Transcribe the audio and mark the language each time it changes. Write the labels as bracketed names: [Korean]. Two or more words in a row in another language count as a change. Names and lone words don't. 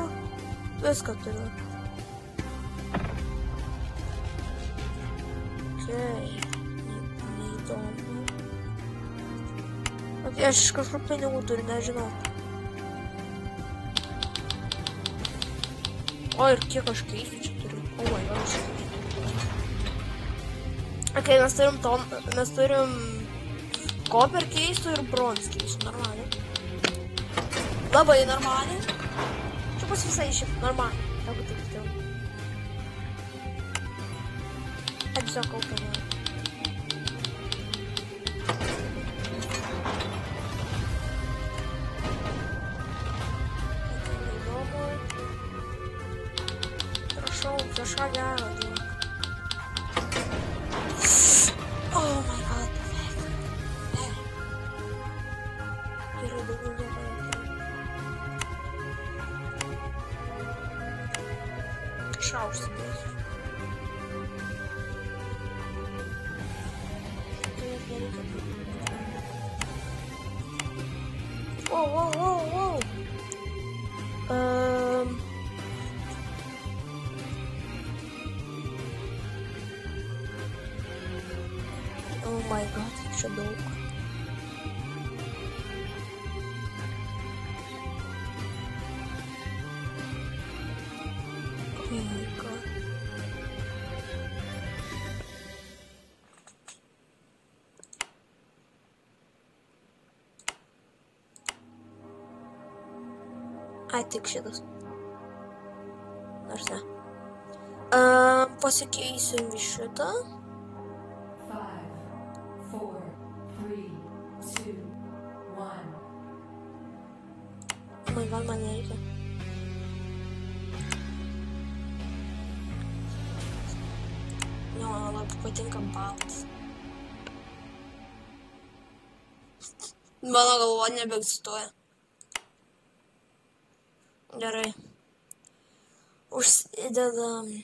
[Lithuanian] Viską turiu. Okei. Neįdomu. Okei, aš iš kažkur pinigų turiu, nežinau. O, ir kiek aš keisiu čia turiu. O, [English] my god. [Lithuanian] Okei, mes turim Copper keisų ir Bronze keisų, normaliai. Labai normaliai. Čia bus visai šiaip normaliai, jeigu taip jau. Tiesiog kaupėme. Įdomu. Prašau, kažką gero duok. [English] Oh my god. [Lithuanian] Gerai, daugiau nieko neturiu. Kažką užsidėsiu. [English] Wow. Oh my god, [Lithuanian] čia daug. [English] Oh my god. [Lithuanian] Ai, tik šitas. Nors ne. Pasikeisim į šitą. 5, 4, 3, 2, 1. [English] Oh my god, [Lithuanian] man nereikia. Ne, man labai patinka baltas. Mano galva nebeegzistuoja. Gerai. Užsidedam.